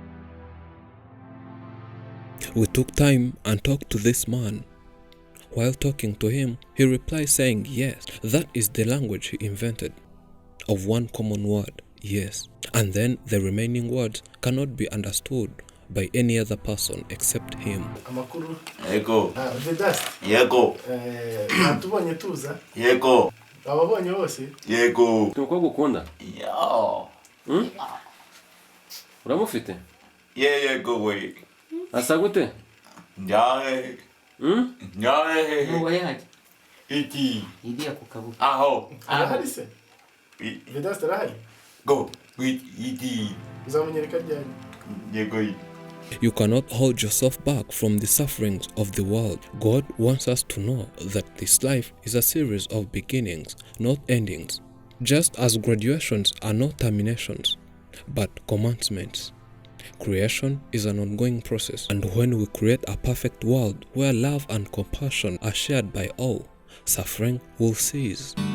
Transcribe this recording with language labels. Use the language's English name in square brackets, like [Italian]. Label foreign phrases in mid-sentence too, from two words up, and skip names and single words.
[English] We took time and talked to this man. While talking to him, he replied saying yes, that is the language he invented, of one common word, yes. And then the remaining words cannot be understood by any other person except him. [Kinyarwanda] Amakuru. Yego. Vedast. Yego. Natubonye tuza. Yego. Ababonye bose. Yego. Tuko gukunda? Yo. Uramufite? Yego we. Asa gute? Nyahe. Nyahe. Nuwo yaje Iti. igiye ku kabuga. Aho. Arahari se? Vedast arahari? [English] Go. With iti. [Kinyarwanda] Uzamunyereka ryari? Yego. [English] You cannot hold yourself back from the sufferings of the world. God wants us to know that this life is a series of beginnings, not endings. Just as graduations are not terminations, but commencements. Creation is an ongoing process, and when we create a perfect world where love and compassion are shared by all, suffering will cease.